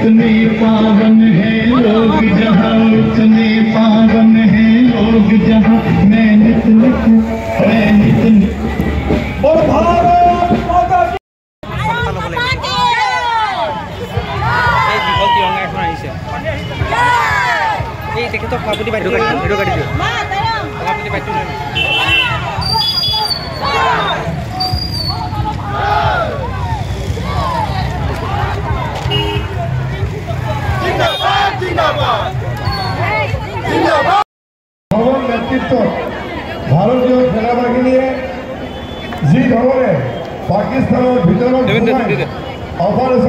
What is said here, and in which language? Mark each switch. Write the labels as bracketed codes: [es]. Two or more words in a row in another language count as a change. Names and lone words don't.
[hi] पावन है लोग जहाँ इतने पावन है लोग जहाँ मैं नित और भारत माता की [as] তেখেতক সভাপতি বাইদেউ ভিডিঅ' কাটি দিওঁ সভাপতি বাইদেউ নেতৃত্ব ভারতীয় সেনাবাহিনীয়ে যি ধৰণে পাকিস্তানৰ ভিতৰত অপাৰেশ্যন